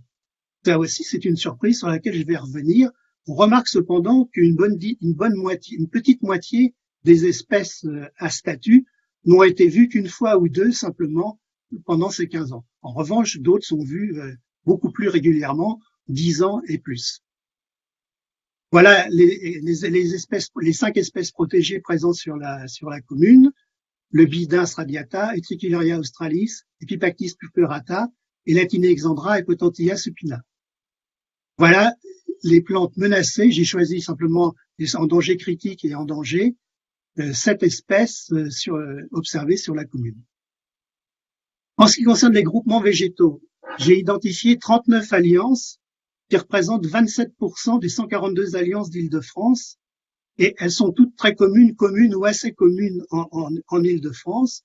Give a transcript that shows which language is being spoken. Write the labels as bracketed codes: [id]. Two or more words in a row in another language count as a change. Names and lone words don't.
[fr] Ça aussi, c'est une surprise sur laquelle je vais revenir. On remarque cependant qu'une petite moitié des espèces à statut n'ont été vues qu'une fois ou deux simplement pendant ces 15 ans. En revanche, d'autres sont vues beaucoup plus régulièrement, 10 ans et plus. Voilà les 5 espèces protégées présentes sur la commune: le Bidens radiata, Utricularia australis, Epipactis purpurata, et Latinexandra et Potentilla supina. Voilà les plantes menacées. J'ai choisi simplement en danger critique et en danger 7 espèces observées sur la commune. En ce qui concerne les groupements végétaux, j'ai identifié 39 alliances qui représentent 27% des 142 alliances d'Île-de-France, et elles sont toutes très communes ou assez communes en Île-de-France.